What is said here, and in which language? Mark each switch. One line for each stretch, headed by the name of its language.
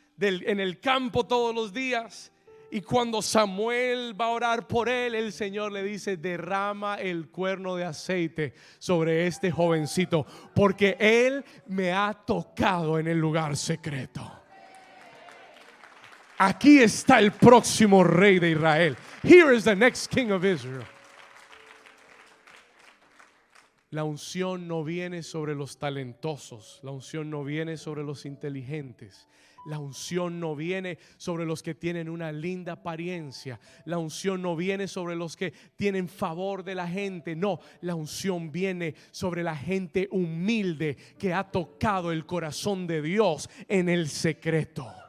Spanish: En el campo todos los días. Y cuando Samuel va a orar por él, el Señor le dice: derrama el cuerno de aceite sobre este jovencito, porque él me ha tocado en el lugar secreto. Aquí está el próximo rey de Israel.
English: Here is the next king of Israel.
Spanish: La unción no viene sobre los talentosos. La unción no viene sobre los inteligentes. La unción no viene sobre los que tienen una linda apariencia. La unción no viene sobre los que tienen favor de la gente. No, la unción viene sobre la gente humilde que ha tocado el corazón de Dios en el secreto.